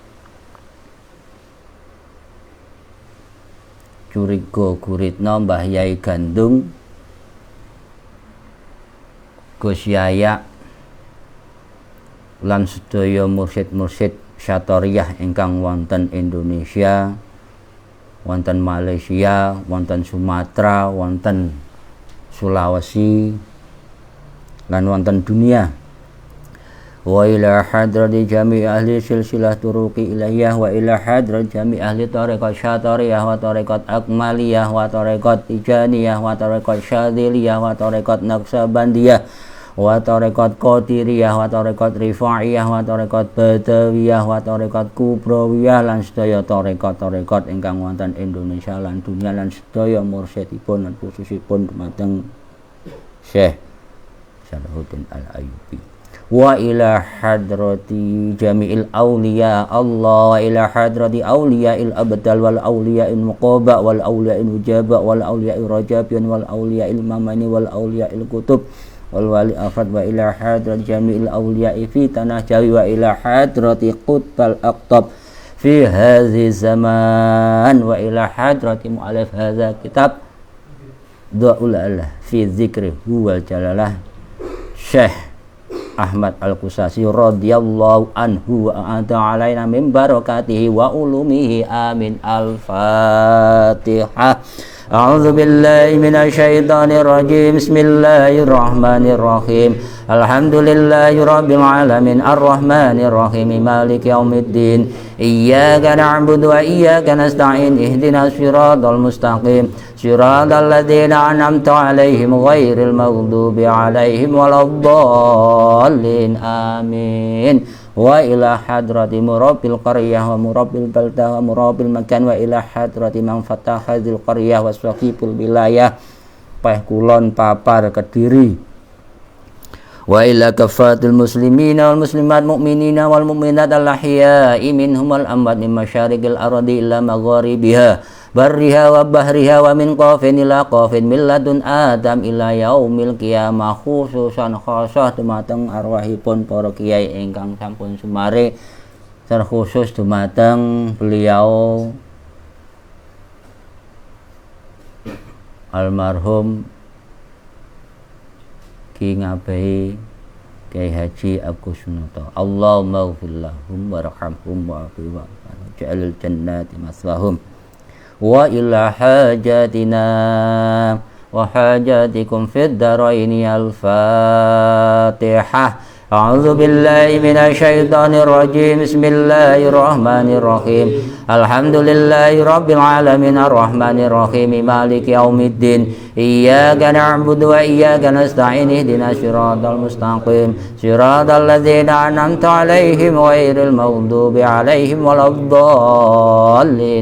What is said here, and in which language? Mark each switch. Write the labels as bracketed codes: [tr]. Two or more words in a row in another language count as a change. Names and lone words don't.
[jv] Curigo Guritno, Mbah Yai Gandung, Gus Yaya lan sedaya mursyid-mursyid syatoriyah ingkang wonten Indonesia, wonten Malaysia, wonten Sumatera, wonten Sulawesi lan wonten dunia. [ar] وإلى حضرة جميع أهل سلسلة الطرق العلية وإلى حضرة جميع أهل طريقة الشطارية وطريقة الأكملية وطريقة التجانية وطريقة الشاذلية وطريقة النقشبندية وطريقة القادرية و طريقة الرفاعية وطريقة البدوية وطريقة الكبروية [jv] lan sedaya tariqat-tariqat ingkang wonten Indonesia lan dunia lan sedaya mursyidipun lan khususipun dumateng Syekh [ar] Salahuddin Al-Ayyubi وإلى حضرة جميع أولياء الله وإلى حضرة أولياء الأبدال والأولياء المقربين والأولياء المجابين والأولياء الرجبيين والأولياء المماني والأولياء الأقطاب والولي الأفراد وإلى حضرة جميع الأولياء في [jv] tanah jawi [ar] وإلى حضرة قطب الأقطاب في هذا الزمان وإلى حضرة مؤلف هذا كتاب دعاء الله في ذكر هو الجلالة الشيخ أحمد القشاشي رضي الله عنه وأعطى علينا من بركاته وعلومه آمين. الفاتحة. أعوذ بالله من الشيطان الرجيم. بسم الله الرحمن الرحيم الحمد لله رب العالمين الرحمن الرحيم مالك يوم الدين. إياك نعبد وإياك نستعين اهدنا الصراط المستقيم. صراط الذين أنعمت عليهم غير المغضوب عليهم ولا الضالين. آمين. وإلى حضرة مربي القرية ومربي البلدة ومربي المكان وإلى حضرة من فتح ذي القرية وسقف الولاية Peh Kulon Papar Kediri وإلى كافة المسلمين والمسلمات المؤمنين والمؤمنات الأحياء منهم وال أموات من مشارق الأرض إلى مغاربها برها وبحرها ومن قاف إلى قاف من لدن آدم إلى يوم القيامة خصوصا خاصة [jv] dumateng arwahipun para kiai ingkang sampun sumare terkhusus dumateng beliau almarhum Ki Ngabehi Kyai Haji Agus Sunoto. [ar] اللهم اغفر لهم وارحمهم وعافهم واجعل الجنة مثواهم وإلى حاجاتنا وحاجاتكم في الدارين. الفاتحة. أعوذ بالله من الشيطان الرجيم. بسم الله الرحمن الرحيم. الحمد لله رب العالمين الرحمن الرحيم مالك يوم الدين. إياك نعبد وإياك نستعين اهدنا الصراط المستقيم صراط الذين أنعمت عليهم غير المغضوب عليهم ولا الضالين.